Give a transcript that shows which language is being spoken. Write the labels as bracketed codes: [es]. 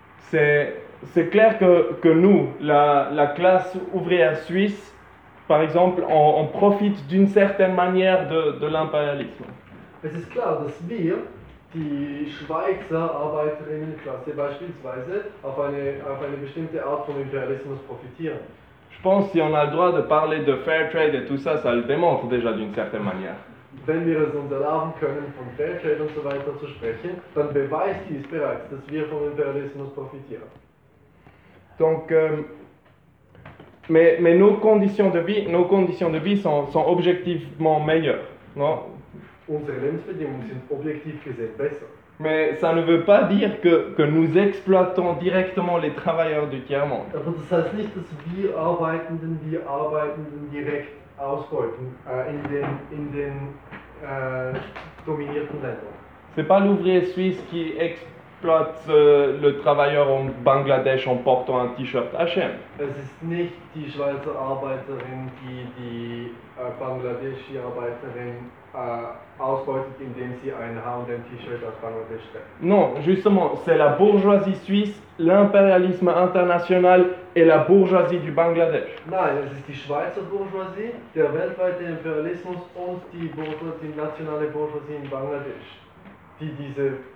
[fr] C'est clair que nous, la classe ouvrière suisse, par exemple, on profite d'une certaine manière de l'impérialisme. [de] Es ist klar, dass wir, die Schweizer Arbeiterinnenklasse beispielsweise, auf eine bestimmte Art von Imperialismus profitieren. [fr] Je pense, si on a le droit de parler de fair trade et tout ça, ça le démontre déjà d'une certaine manière. [de] Wenn wir es uns erlauben können, von fair trade und so weiter zu sprechen, dann beweist dies bereits, dass wir vom Imperialismus profitieren. [fr] Donc, mais nos conditions de vie sont objectivement meilleures, non? [de] Unsere Lebensbedingungen sind objektiv gesehen besser. [fr] Mais ça ne veut pas dire que nous exploitons directement les travailleurs du tiers-monde. [de] Aber das heißt nicht, dass wir Arbeitenden direkt ausbeuten in den dominierten Ländern. [fr] C'est pas l'ouvrier suisse qui exploite le travailleur en Bangladesch en portant un T-shirt H&M. [de] Es ist nicht die Schweizer Arbeiterin, die Bangladeschi Arbeiterin ausbeutet, indem sie ein H&M T-Shirt aus Bangladesch trägt. [fr] Non, justement, c'est la bourgeoisie suisse, l'impérialisme international et la bourgeoisie du Bangladesch. [de] Nein, es ist die Schweizer Bourgeoisie, der weltweite Imperialismus und die nationale Bourgeoisie in Bangladesch, die diese